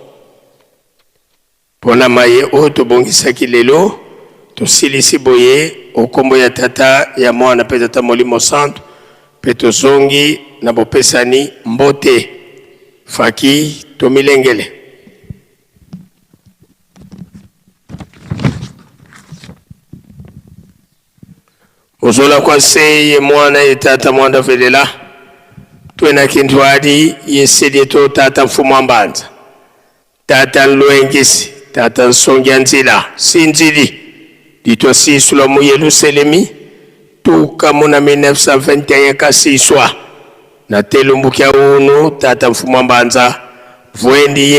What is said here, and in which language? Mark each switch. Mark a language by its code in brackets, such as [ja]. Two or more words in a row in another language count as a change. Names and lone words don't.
[ln] pona maye o tobongisaki lelo tosilisi boye okombo ya tata ya mwana pe tata Molimo Santo pe tozongi na bopesani mbote. Faki tomilengele. [kg] Ozola kwa se ye mwana ye tata mwanda velela tuena Kintwadi ye sedieto tata mfumu mbanza tata Nluengisi tata Nsongia Nzila sinzili ditwa sisula mu Yeluselemi tuka muna 1921 kasiswa na telumbukia unu tata mfumu mbanza vwendi